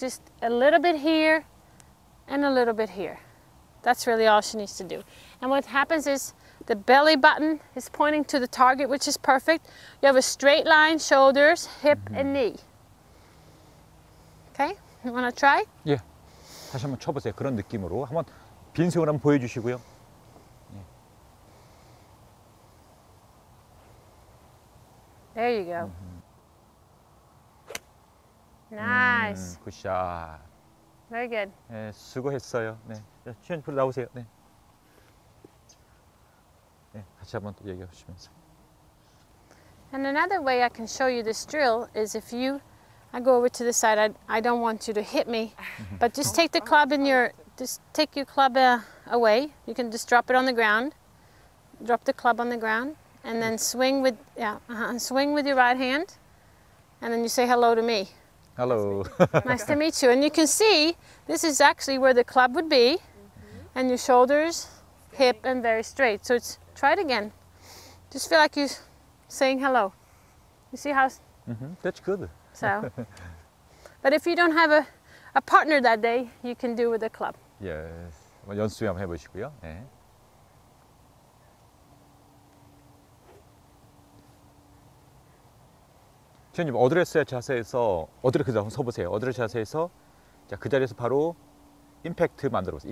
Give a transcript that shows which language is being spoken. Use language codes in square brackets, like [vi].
[en] Just a little bit here and a little bit here. That's really all she needs to do. And what happens is the belly button is pointing to the target, which is perfect. You have a straight line, shoulders, hip, and knee. Okay, you want to try? [ko] 예, 다시 한번 쳐보세요. 그런 느낌으로 한번 빈 스윙을 한번 보여주시고요. 예. [en] There you go. Nice. [ko] 굿샷. [en] Very good. [ko] 네, 수고했어요. 네, 시연이 프로 나오세요. 네. 네, 같이 한번 또 얘기하시면서. [en] And another way I can show you this drill is if I go over to the side. I don't want you to hit me, but just take the club take your club away. You can just drop it on the ground. Drop the club on the ground, and then swing with your right hand, and then you say hello to me. Hello. Nice to meet you. And you can see this is actually where the club would be, and your shoulders, hip, and very straight. So try it again. Just feel like you're saying hello. You see how? That's good. So, but if you don't have a partner that day, you can do with a club. Yes. [ko] 한번 연습 한번 해보시고요. 네. 시연님 어드레스 자세에서 어드레스 한번 서보세요. 어드레스 자세에서 자, 그 자리에서 바로 임팩트 만들어 보세요.